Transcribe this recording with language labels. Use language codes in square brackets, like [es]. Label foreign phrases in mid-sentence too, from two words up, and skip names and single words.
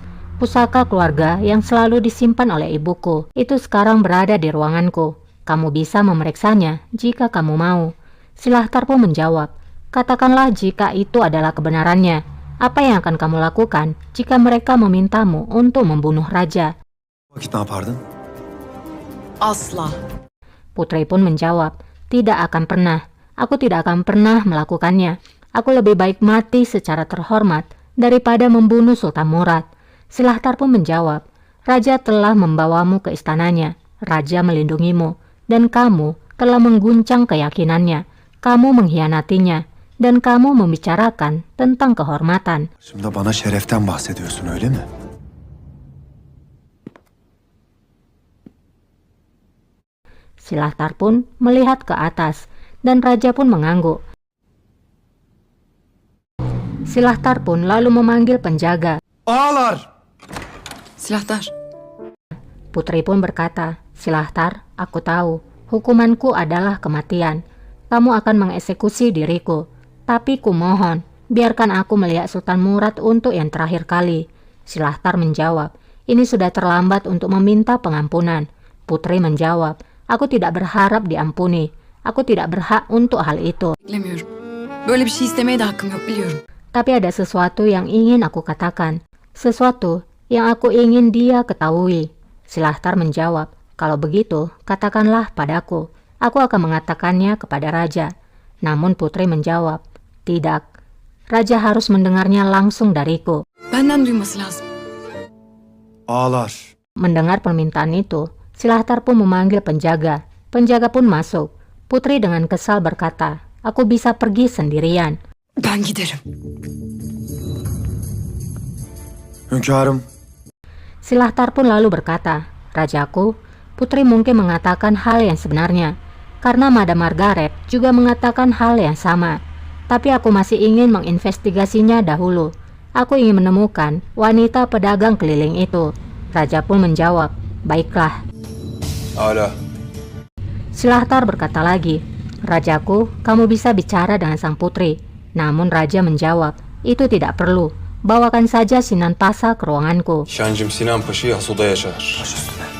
[id] Pusaka keluarga yang selalu disimpan oleh ibuku, itu sekarang berada di ruanganku. Kamu bisa memeriksanya jika kamu mau. Silahtar pun menjawab, katakanlah jika itu adalah kebenarannya. Apa yang akan kamu lakukan jika mereka memintamu untuk membunuh raja? [tr] Vakit ne yapardın? Asla. [id] Putri pun menjawab, tidak akan pernah. Aku tidak akan pernah melakukannya. Aku lebih baik mati secara terhormat daripada membunuh Sultan Murad. Silahtar pun menjawab, Raja telah membawamu ke istananya. Raja melindungimu. Dan kamu telah mengguncang keyakinannya. Kamu mengkhianatinya. Dan kamu membicarakan tentang kehormatan. [tr] Şimdi bana şereften bahsediyorsun öyle mi? [id] Silahtar pun melihat ke atas, dan raja pun mengangguk. Silahtar pun lalu memanggil penjaga. [tr] Ağalar! [id] Silahtar. Putri pun berkata, Silahtar, aku tahu, hukumanku adalah kematian. Kamu akan mengeksekusi diriku. Tapi kumohon, biarkan aku melihat Sultan Murad untuk yang terakhir kali. Silahtar menjawab, ini sudah terlambat untuk meminta pengampunan. Putri menjawab, aku tidak berharap diampuni. Aku tidak berhak untuk hal itu. [tr] Beklemiyorum. Böyle bir şey istemeye de hakkım yok, biliyorum. [id] Tapi ada sesuatu yang ingin aku katakan. Sesuatu yang aku ingin dia ketahui. Silahtar menjawab, kalau begitu, katakanlah padaku. Aku akan mengatakannya kepada raja. Namun Putri menjawab, tidak. Raja harus mendengarnya langsung dariku. [tr] Benden duyması lazım. Ağalar! [id] Mendengar permintaan itu, Silahtar pun memanggil penjaga. Penjaga pun masuk. Putri dengan kesal berkata, aku bisa pergi sendirian. [tr] Ben giderim. Hünkârım, [id] Silahtar pun lalu berkata, Rajaku, Putri mungkin mengatakan hal yang sebenarnya. Karena Madam Margaret juga mengatakan hal yang sama. Tapi aku masih ingin menginvestigasinya dahulu. Aku ingin menemukan wanita pedagang keliling itu. Raja pun menjawab, baiklah. [tr] hala. [id] Silahtar berkata lagi, Rajaku, kamu bisa bicara dengan sang putri. Namun Raja menjawab, itu tidak perlu. Bawakan saja Sinan Pasa ke ruanganku. [tr] Şancım Sinan Paşa'yı has odaya çağır. Baş üstüne.